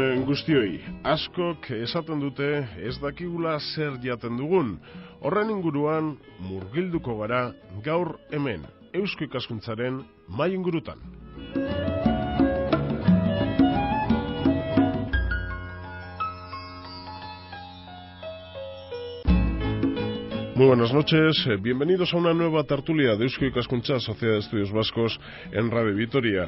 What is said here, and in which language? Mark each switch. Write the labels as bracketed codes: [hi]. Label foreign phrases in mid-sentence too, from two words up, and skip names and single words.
[eu] guztioi, askok esaten dute ez dakigula zer jaten dugun. Horren inguruan murgilduko gara gaur hemen, Eusko Ikaskuntzaren mahai ingurutan. [es] Muy buenas noches, bienvenidos a una nueva tertulia de Eusko Ikaskuntza, Sociedad de Estudios Vascos en Radio Vitoria.